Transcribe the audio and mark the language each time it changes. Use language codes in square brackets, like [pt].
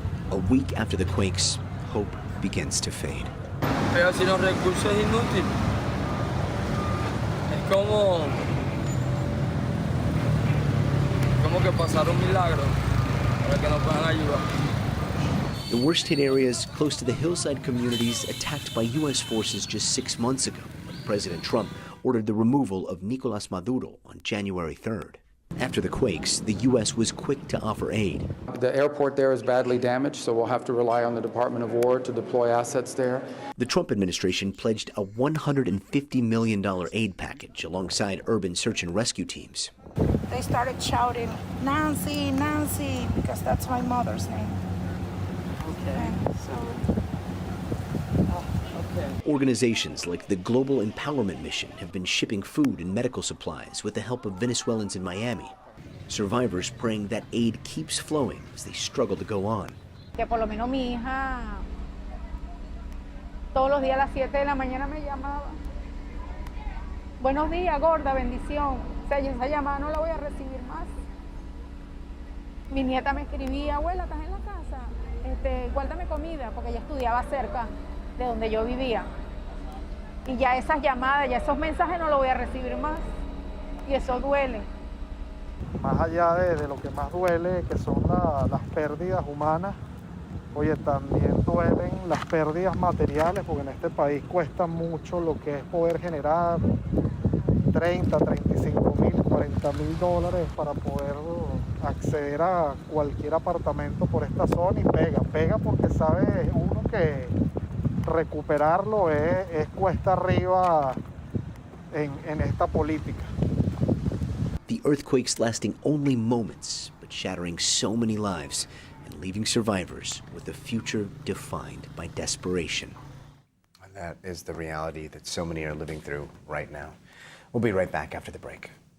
[en] A week after the quakes, hope begins to fade. [es] Pero sin los recursos es inútil. Es como que pasar un milagro para que nos puedan ayudar. [en] The worst hit areas close to the hillside communities attacked by U.S. forces just 6 months ago, when President Trump ordered the removal of Nicolas Maduro on January 3rd. After the quakes, the U.S. was quick to offer aid. The airport there is badly damaged, so we'll have to rely on the Department of War to deploy assets there. The Trump administration pledged a $150 million aid package alongside urban search and rescue teams. They started shouting, "Nancy, Nancy," because that's my mother's name. Okay. Organizations like the Global Empowerment Mission have been shipping food and medical supplies with the help of Venezuelans in Miami. Survivors praying that aid keeps flowing as they struggle to go on. [es] Que por lo menos mi hija todos los días a las 7 de la mañana me llamaba. Buenos días, gorda, bendición. O sea, yo esa llamada no la voy a recibir más. Mi nieta me escribía, abuela, ¿estás en la casa? Guárdame comida, porque ella estudiaba cerca de donde yo vivía. Y ya esas llamadas, ya esos mensajes no los voy a recibir más. Y eso duele. Más allá de lo que más duele, que son las pérdidas humanas, oye, también duelen las pérdidas materiales, porque en este país cuesta mucho lo que es poder generar 30, 35 mil, 40 mil dólares para poder acceder a cualquier apartamento por esta zona, y pega porque sabe uno que recuperarlo es cuesta arriba en esta política. [en] The earthquakes lasting only moments, but shattering so many lives and leaving survivors with a future defined by desperation. And that is the reality that so many are living through right now. We'll be right back after the break.